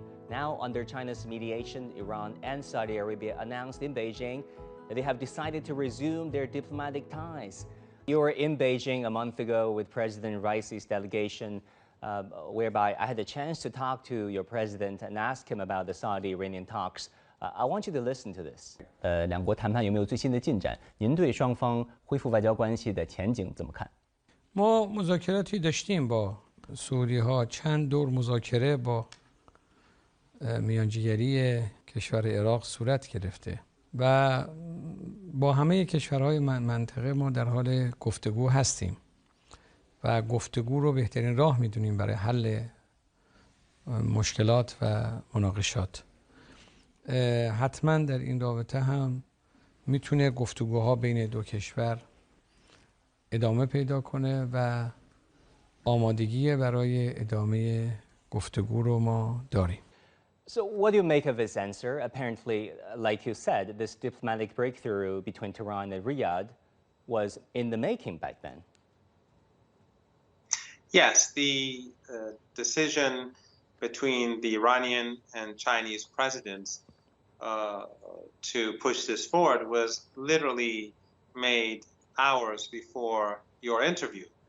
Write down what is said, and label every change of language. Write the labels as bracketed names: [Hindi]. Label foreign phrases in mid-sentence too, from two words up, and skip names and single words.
[English] Now, under China's mediation, Iran and Saudi Arabia announced in Beijing that they have decided to resume their diplomatic ties. You were in Beijing a month ago with President Raisi's delegation, whereby I had the chance to talk to your president and ask him about the Saudi-Iranian talks. I want you to listen to this. [Chinese] 两国谈判有没有最新的进展？您对双方恢复外交关系的前景怎么看？ [Persian] ما مذاکراتی داشتیم با سعودی ها، چند دور مذاکره با میانجیگری کشور عراق صورت گرفته و با همه کشورهای منطقه ما در حال گفتگو هستیم و گفتگو رو بهترین راه میدونیم برای حل مشکلات و مناقشات. حتما در این رابطه هم میتونه گفتگوها بین دو کشور ادامه پیدا کنه و آمادگی برای ادامه گفتگو رو ما داریم. [English] So what do you make of his answer? Apparently, like you said, this diplomatic breakthrough between Tehran and Riyadh was in the making back then. Yes, the decision between the Iranian and Chinese presidents to push this forward was literally made hours before your interview.